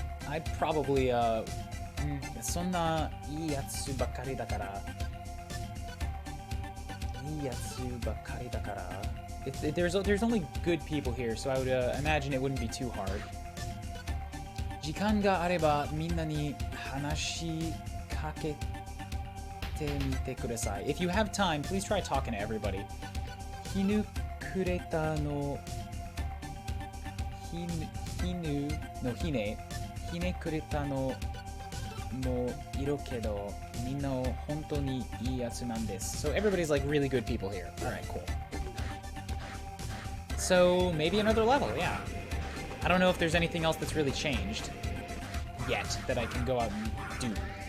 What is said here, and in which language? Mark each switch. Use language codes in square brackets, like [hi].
[en] I'd probably, [ja] そんないいやつばっかりだから。いいやつばっかりだから。 [en] There's only good people here, so I would imagine it wouldn't be too hard. [ja] 時間があればみんなに話しかけてみてください. [en] If you have time, please try talking to everybody. [ja] ひぬくれたのひねひねくれたのもいるけどみんな本当にいいやつなんです. [en] So everybody's like really good people here. Alright, cool. So maybe another level, yeah. I don't know if there's anything else that's really changed yet that I can go out and do.